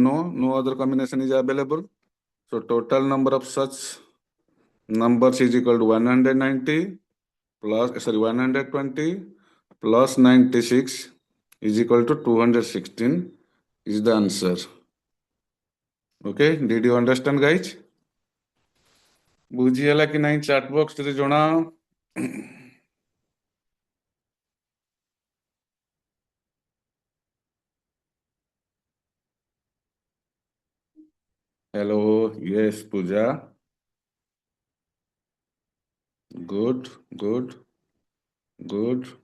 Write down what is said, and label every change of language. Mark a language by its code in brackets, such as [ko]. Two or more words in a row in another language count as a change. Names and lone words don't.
[en] No, no other combination is available. So total number of such numbers is equal to 190 plus, 120 plus 96 is equal to 216 is the answer. Okay, did you understand guys? [or] ବୁଝିହେଲା କି ନାହିଁ [en] chat boxରେ [or] ଜଣାଅ। [en] Hello, yes, Pooja. Good, good, good.